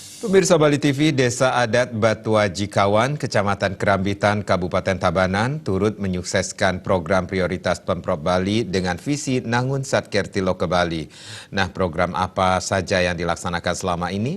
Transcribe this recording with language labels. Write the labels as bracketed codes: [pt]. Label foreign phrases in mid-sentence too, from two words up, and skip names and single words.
[id] Pemirsa Bali TV, Desa Adat Batuaji Kawan, Kecamatan Kerambitan, Kabupaten Tabanan, turut menyukseskan program prioritas Pemprov Bali dengan visi Nangun Satkerti Loka Bali. Nah, program apa saja yang dilaksanakan selama ini?